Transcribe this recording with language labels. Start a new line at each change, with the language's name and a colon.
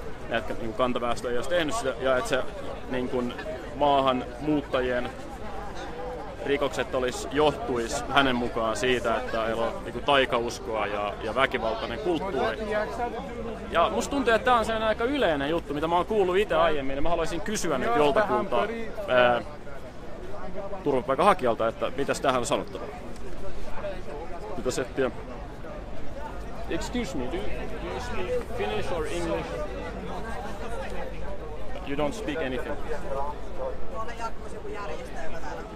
Finnish: Että niin kantaväestö ei olisi tehnyt sitä, ja että se niin kuin maahanmuuttajien rikokset johtuisi hänen mukaan siitä, että heillä on niin kuin taikauskoa ja väkivaltainen kulttuuri. Ja musta tuntuu, että tämä on sellainen aika yleinen juttu, mitä mä oon kuullut itse aiemmin, ja mä haluaisin kysyä nyt joltakulta turvapaikanhakijalta, että mitäs tähän on sanottavaa. Mitä settiä?
English: Excuse me, do you speak Finnish or English? You don't speak anything.
Finnish: Tuolla jatkuisi joku järjestö, joka täällä.